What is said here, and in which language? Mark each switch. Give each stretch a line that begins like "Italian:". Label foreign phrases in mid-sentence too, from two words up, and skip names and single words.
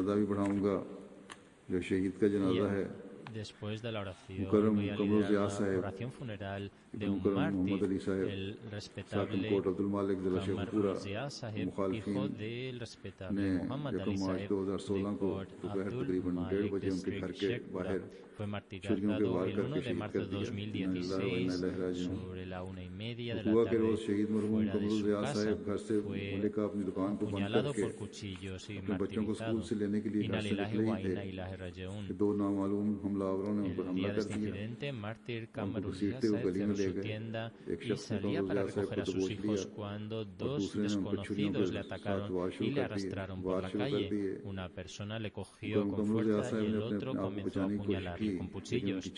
Spanish: Después de la oración voy a liderar la oración funeral de un mártir, el respetable Qamar Ul-Zia Saheb, hijo del respetable Muhammad Ali Saheb de Port Abdul Malik District, Sheikhpura. Fue martirizado el 1 de marzo de 2016 sobre la 1:30 de la tarde fuera de su casa. Fue apuñalado por cuchillos y martirizado.
Arabic: إنا لله وإنا إليه راجعون.
Spanish: El día de este incidente, mártir Qamar Ul-Zia Saheb cerró su tienda y salía para recoger a sus hijos cuando dos desconocidos le atacaron y le arrastraron por la calle. Una persona le cogió con fuerza y el otro comenzó a apuñalarle con cuchillos.